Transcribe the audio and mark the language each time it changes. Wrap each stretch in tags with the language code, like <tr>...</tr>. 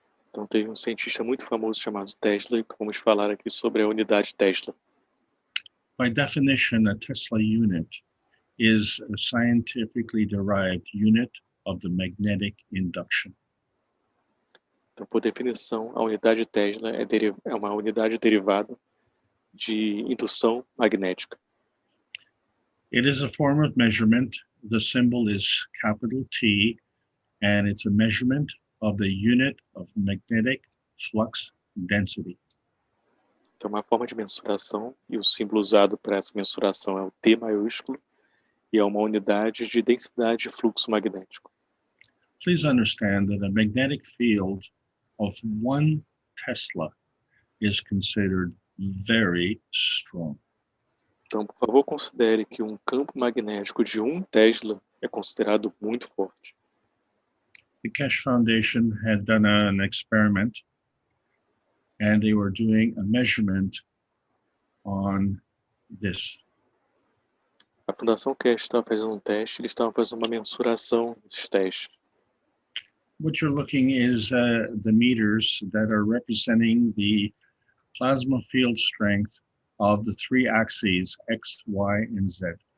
<pt>Então teve um cientista muito famoso chamado Tesla e vamos falar aqui sobre a unidade Tesla.</pt> <en>By definition, a Tesla unit is a scientifically derived unit of the magnetic induction.</en> <pt>Então, por definição, a unidade Tesla é uma unidade derivada de indução magnética.</pt> <en>It is a form of measurement. The symbol is capital T, and it's a measurement of the unit of magnetic flux density.</en> <pt>Então, é uma forma de mensuração e o símbolo usado para essa mensuração é o T maiúsculo e é uma unidade de densidade de fluxo magnético.</pt> <en>Please understand that a magnetic field of 1 Tesla is considered very strong.</en> <pt>Então, por favor, considere que um campo magnético de 1 Tesla é considerado muito forte.</pt> <en>The Keshe Foundation had done an experiment, and they were doing a measurement on this.</en> <pt>A Fundação Keshe estava fazendo um teste, eles estavam fazendo uma mensuração desses testes.</pt> <en>What you're looking is the meters that are representing the plasma field strength of the 3 axes, X, Y, and Z.</en>